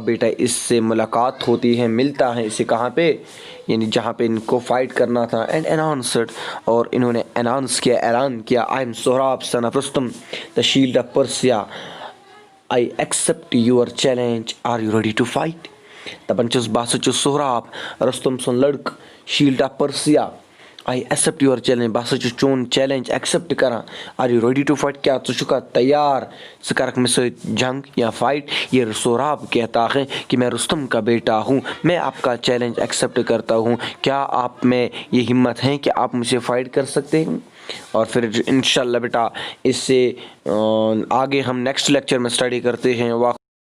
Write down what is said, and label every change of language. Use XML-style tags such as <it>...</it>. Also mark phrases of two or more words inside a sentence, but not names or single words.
<ur>بیٹا اس سے ملاقات ہوتی ہے، ملتا ہے اسے کہاں پہ، یعنی جہاں پہ ان کو فائٹ کرنا تھا</ur> <en>and announced،</en> <ur>اور انہوں نے اناؤنس کیا، اعلان کیا</ur> <en>I am Sohrab son of Rustum the shield of Persia I accept your challenge are you ready to fight،</en> <ks>دپان چھُس بہٕ ہسا چھُس سہراب رُستُم سُنٛد لڑکہٕ</ks> <en>shield of Persia I accept your challenge،</en> <ks>بہٕ ہسا چھُس چون چیلنج ایکسیپٹ کران</ks> <en>are you ready to fight،</en> <ks>کیا ژٕ چھُکھا تیار ژٕ کرکھ مےٚ سۭتۍ جنگ یا فائٹ۔</ks> <ur>یہ سہراب کہتا ہے کہ میں رستم کا بیٹا ہوں، میں آپ کا چیلنج ایکسیپٹ کرتا ہوں، کیا آپ میں یہ ہمت ہے کہ آپ مجھ سے فائٹ کر سکتے ہیں۔ اور پھر انشاءاللہ بیٹا اس سے آگے ہم نیکسٹ لیکچر میں اسٹڈی کرتے ہیں.</ur>